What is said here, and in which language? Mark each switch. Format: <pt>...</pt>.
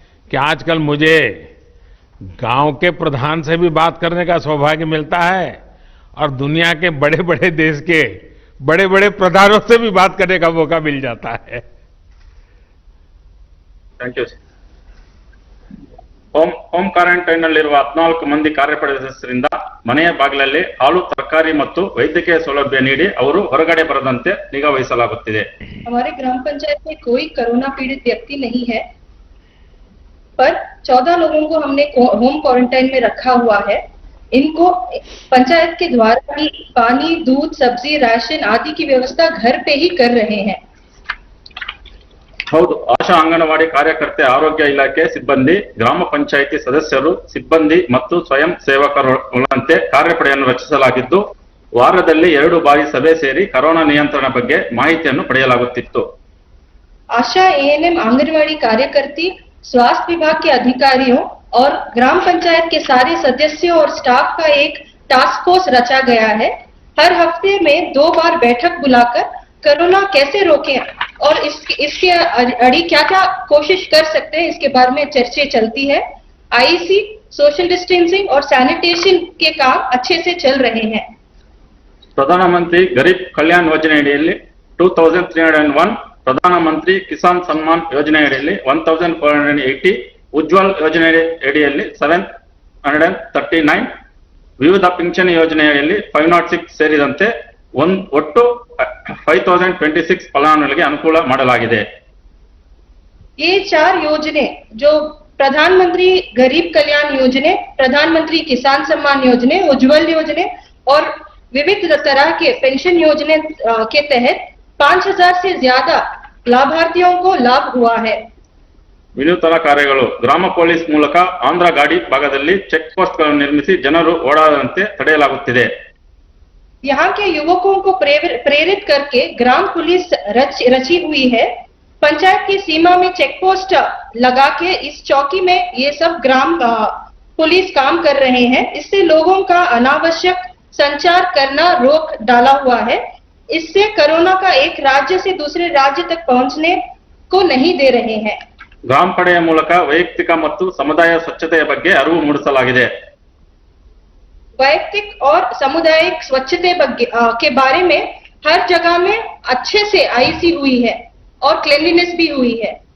<hi>कि आजकल मुझे गांव के प्रधान से भी बात करने का सौभाग्य मिलता है और दुनिया के बड़े बड़े देश के बड़े बड़े प्रधानों से भी बात करने का मौका मिल जाता है।</hi> <en>Thank you.</en> <kn>ಹೋಮ್ ಕ್ವಾರಂಟೈನ್ನಲ್ಲಿರುವ 14 ಮಂದಿ ಕಾರ್ಯಪಡೆ ಸದಸ್ಯರಿಂದ ಮನೆಯ ಬಾಗಿಲಲ್ಲಿ ಹಾಲು, ತರಕಾರಿ ಮತ್ತು ವೈದ್ಯಕೀಯ ಸೌಲಭ್ಯ ನೀಡಿ ಅವರು ಹೊರಗಡೆ ಬರದಂತೆ ನಿಗಾ ವಹಿಸಲಾಗುತ್ತಿದೆ।</kn> <hi>हमारे ग्राम पंचायत में कोई कोरोना पीड़ित व्यक्ति नहीं है, पर 14 लोगों को हमने होम क्वारंटाइन में रखा हुआ है। इनको पंचायत के द्वारा ही पानी, दूध, सब्जी, राशन आदि की व्यवस्था घर पे ही कर रहे हैं।</hi> <kn>ಹೌದು, ಆಶಾ ಅಂಗನವಾಡಿ ಕಾರ್ಯಕರ್ತೆ, ಆರೋಗ್ಯ ಇಲಾಖೆ ಸಿಬ್ಬಂದಿ, ಗ್ರಾಮ ಪಂಚಾಯಿತಿ ಸದಸ್ಯರು, ಸಿಬ್ಬಂದಿ ಮತ್ತು ಸ್ವಯಂ ಸೇವಕರುಗಳಂತೆ ಕಾರ್ಯಪಡೆಯನ್ನು ರಚಿಸಲಾಗಿದ್ದು ವಾರದಲ್ಲಿ 2 ಬಾರಿ ಸಭೆ ಸೇರಿ ಕೊರೋನಾ ನಿಯಂತ್ರಣ ಬಗ್ಗೆ ಮಾಹಿತಿಯನ್ನು ಪಡೆಯಲಾಗುತ್ತಿತ್ತು।</kn> <hi>आशा एएनएम आंगनवाड़ी कार्यकर्ती, स्वास्थ्य विभाग के अधिकारियों और ग्राम पंचायत के सारे सदस्यों और स्टाफ का एक टास्क फोर्स रचा गया है। हर हफ्ते में 2 बार बैठक बुलाकर कोरोना कैसे रोकें और इसके अड़ी क्या क्या कोशिश कर सकते हैं इसके बारे में चर्चा चलती है। आईसी, सोशल डिस्टेंसिंग और सैनिटेशन के काम अच्छे से चल रहे हैं।</hi> <kn>ಪ್ರಧಾನಮಂತ್ರಿ ಗರೀಬ್ ಕಲ್ಯಾಣ್ ಯೋಜನೆಯಡಿಯಲ್ಲಿ 2301, ಪ್ರಧಾನಮಂತ್ರಿ ಕಿಸಾನ್ ಸನ್ಮಾನ್ ಯೋಜನೆಯಡಿಯಲ್ಲಿ 1480, ಉಜ್ವಲ್ ಯೋಜನೆಯಡಿಯಲ್ಲಿ 739, ವಿವಿಧ ಪಿಂಚಣಿ ಯೋಜನೆಯಲ್ಲಿ 506 ಸೇರಿದಂತೆ ಒಟ್ಟು 5026 ಫಲಾನುಭವಿಗಳಿಗೆ ಅನುಕೂಲ ಮಾಡಲಾಗಿದೆ।</kn> <hi>ये 4 योजने जो प्रधानमंत्री गरीब कल्याण योजने, प्रधानमंत्री किसान सम्मान योजने, उज्जवल योजने और विविध तरह के पेंशन योजने के तहत 5000 से ज्यादा लाभार्थियों को लाभ हुआ है।</hi> <kn>ವಿನೂತನ ಕಾರ್ಯಗಳು ಗ್ರಾಮ ಪೊಲೀಸ್ ಮೂಲಕ ಆಂಧ್ರ ಗಾಡಿ ಭಾಗದಲ್ಲಿ ಚೆಕ್ ಪೋಸ್ಟ್ ಗಳನ್ನು ನಿರ್ಮಿಸಿ ಜನರು ಓಡಾಡದಂತೆ ತಡೆಯಲಾಗುತ್ತಿದೆ।</kn> <hi>यहाँ के युवकों को प्रेरित करके ग्राम पुलिस रची हुई है। पंचायत की सीमा में चेक पोस्ट लगा के इस चौकी में ये सब ग्राम पुलिस काम कर रहे हैं। इससे लोगों का अनावश्यक संचार करना रोक डाला हुआ है। इससे कोरोना का एक राज्य से दूसरे राज्य तक पहुंचने को नहीं दे रहे हैं।</hi> <kn>ಗ್ರಾಮ ಪಡೆಯ ಮೂಲಕ ವೈಯಕ್ತಿಕ ಮತ್ತು ಸಮುದಾಯ ಸ್ವಚ್ಛತೆಯ ಬಗ್ಗೆ ಅರಿವು ಮೂಡಿಸಲಾಗಿದೆ।</kn> <hi>वैयक्तिक और सामुदायिक स्वच्छता के बारे में हर जगह में अच्छे से आईसी हुई है और क्लीनलीनेस भी हुई है।</hi>